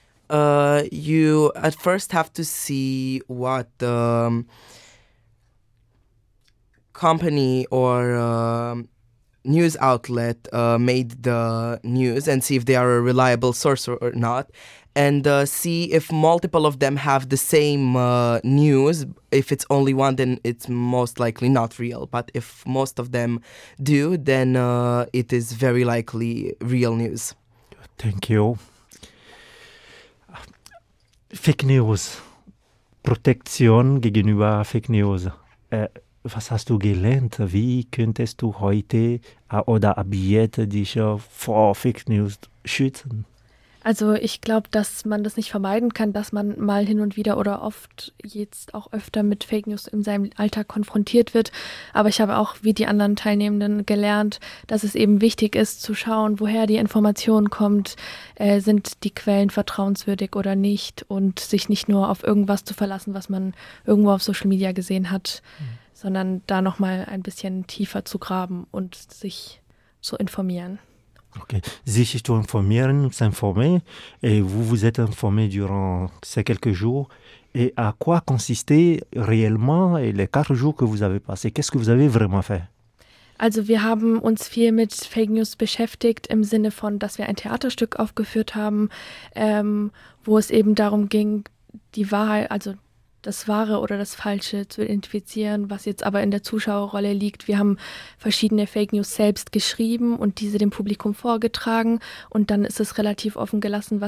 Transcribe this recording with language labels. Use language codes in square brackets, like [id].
[en] You at first have to see what company or news outlet made the news and see if they are a reliable source or not, and see if multiple of them have the same news. If it's only one, then it's most likely not real. But if most of them do, then it is very likely real news. Thank you. [de] Fake News, Protektion gegenüber Fake News. Was hast du gelernt? Wie könntest du heute oder ab jetzt dich vor Fake News schützen? Also ich glaube, dass man das nicht vermeiden kann, dass man mal hin und wieder oder oft jetzt auch öfter mit Fake News in seinem Alltag konfrontiert wird. Aber ich habe auch wie die anderen Teilnehmenden gelernt, dass es eben wichtig ist zu schauen, woher die Information kommt, sind die Quellen vertrauenswürdig oder nicht und sich nicht nur auf irgendwas zu verlassen, was man irgendwo auf Social Media gesehen hat, sondern da noch mal ein bisschen tiefer zu graben und sich zu informieren. Okay. Sich zu informieren, [fr] s'informer, et vous vous êtes informé durant ces quelques jours. Et à quoi consistait réellement les 4 jours que vous avez passés? Qu'est-ce que vous avez vraiment fait? [de] Also wir haben uns viel mit Fake News beschäftigt, im Sinne von, dass wir ein Theaterstück aufgeführt haben, wo es eben darum ging, die Wahrheit, also das Wahre oder das Falsche zu identifizieren, was jetzt aber in der Zuschauerrolle liegt. Wir haben verschiedene Fake News selbst geschrieben und diese dem Publikum vorgetragen, und dann ist es relativ offen gelassen, was